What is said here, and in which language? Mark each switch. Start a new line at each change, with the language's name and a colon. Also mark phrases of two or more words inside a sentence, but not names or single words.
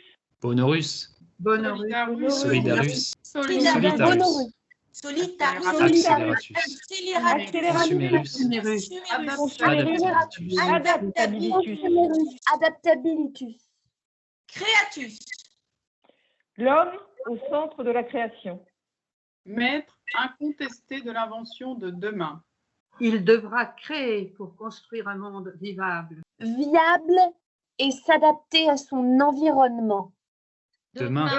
French: Bonorus, Bonorus, Solidarus, Solidarus, Solitarus, Solitarus, Acceleratus, Scéleratus, Sumerus, Sumerus, Adaptatus, Adaptabilitus, Creatus, l'homme au centre de la création. maître incontesté de l'invention de demain. il devra créer pour construire un monde vivable. viable et s'adapter à son environnement. Demain,